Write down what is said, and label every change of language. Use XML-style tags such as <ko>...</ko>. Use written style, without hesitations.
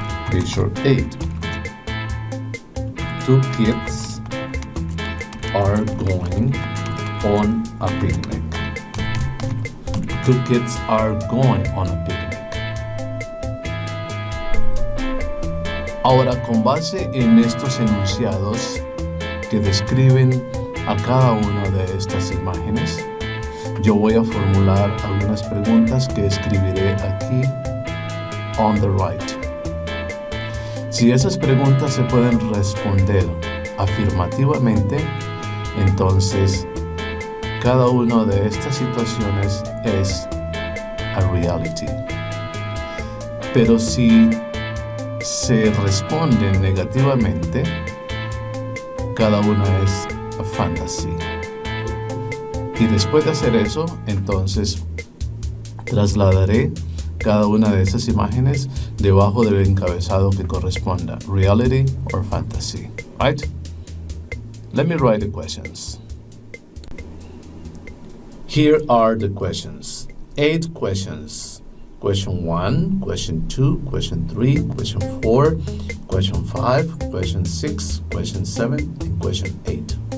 <en>Picture 8. Two kids are going on a picnic. Two kids are going on a picnic.</en> <es>Ahora, con base en estos enunciados que describen a cada una de estas imágenes, yo voy a formular algunas preguntas que escribiré aquí</es> <en>on the right.</en> <es>Si esas preguntas se pueden responder afirmativamente, entonces cada una de estas situaciones es</es> <en>a reality.</en> <es>Pero si se responden negativamente, cada una es</es> <en>a fantasy.</en> <es>Y después de hacer eso, entonces trasladaré cada una de esas imágenes debajo del encabezado que corresponda,</es> <en>reality or fantasy. Right? Let me write the questions. Here are the questions. 8 questions. Question 1, question 2, question 3, question 4, question 5, question 6, question 7, and question 8.</en>